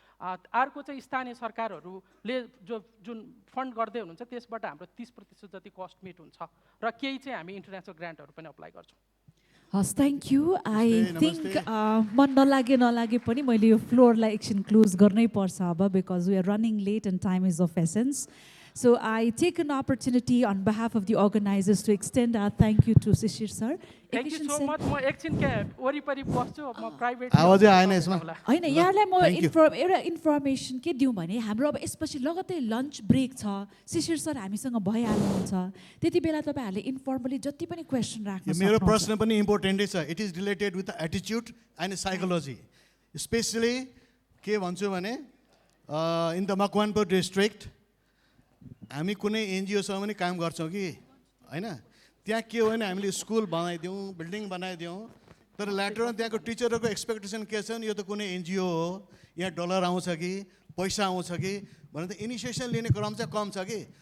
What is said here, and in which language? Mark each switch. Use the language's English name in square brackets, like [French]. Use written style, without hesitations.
[Nepali] अर्को चाहिँ स्थानीय सरकारहरूले जुन फन्ड गर्दै हुनुहुन्छ त्यसबाट हाम्रो 30% जति कस्ट मिट हुन्छ र केही चाहिँ हामी इन्टरनेसनल ग्रान्टहरू पनि अप्लाई गर्छौँ। हस्, थ्याङ्क यू। आई थिङ्क मन नलागे पनि मैले यो फ्लोरलाई एकछिन क्लोज गर्नै पर्छ अब, [English] Because we are running late and time is of essence. So I take an opportunity on behalf of the organizers to extend our thank you to Shisir sir. Thank you so much. [Nepali] म एकछिन के वरिपरि बस्छु, म private आवाजै आएन यसमा। हैन, यहाँलाई म एउटा इन्फर्मेसन के दिउँ भने हाम्रो अब यसपछि लगत्तै लन्च ब्रेक छ। शिशिर सर हामीसँग भइहाल्नुहुन्छ, त्यति बेला तपाईहरुले इन्फर्मली जति पनि क्वेशन राख्न सक्नुहुन्छ। मेरो प्रश्न पनि इम्पोर्टेन्टै छ। [English] It is related with the attitude and psychology. [Nepali] Specially के भन्छु भने इन द मकवानपुर डिस्ट्रिक्ट हामी कुनै एनजिओसँग पनि काम गर्छौँ कि हैन, त्यहाँ के हो भने हामीले स्कुल बनाइदिउँ, बिल्डिङ बनाइदिउँ, तर ल्याटर त्यहाँको टिचरहरूको एक्सपेक्टेसन के छ भने यो त कुनै एनजिओ हो, यहाँ डलर आउँछ कि पैसा आउँछ कि भनेर त इनिसिएसन लिने क्रम चाहिँ कम छ कि।